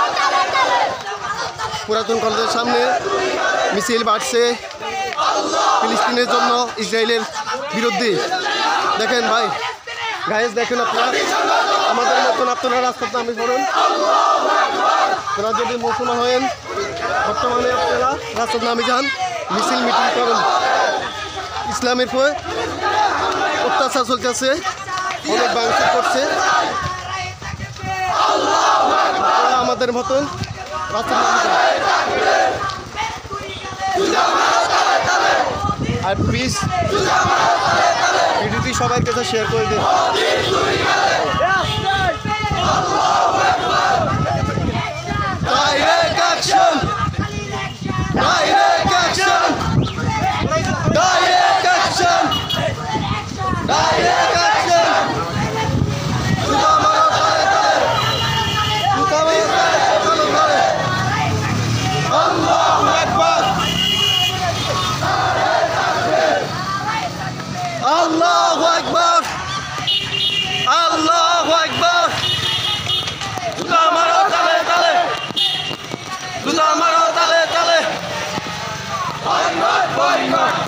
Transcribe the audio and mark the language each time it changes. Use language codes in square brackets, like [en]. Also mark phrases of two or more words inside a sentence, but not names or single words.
[bn] পুরাতন কলেজের সামনে মিছিল বাড়ছে ফিলিস্তিনের জন্য ইসরায়েলের বিরুদ্ধে দেখেন ভাই গাইস দেখেন আপনারা আমাদের মতন আপনারা রাস্তাতে নামে পড়ুন আপনারা যদি মুসলমান হয়েন বর্তমানে আপনারা রাস্তাতে নামে যান মিছিল মিটিং করুন ইসলামের পর অত্যাচার চলতেছে অনেক ভাঙচুর করছে আপনারা আমাদের মতন রাস্তাতে নামে যান আর প্লিজ ভিডিওটি সবার কাছে শেয়ার করে দিন [en] Direct action! Direct action! Direct action! Direct action! [bn] জুতা মারো তালে তালে জুতা মারো তালে তালে [ar] الله أكبر الله أكبر الله أكبر [bn] জুতা মারো তালে তালে জুতা মারো তালে তালে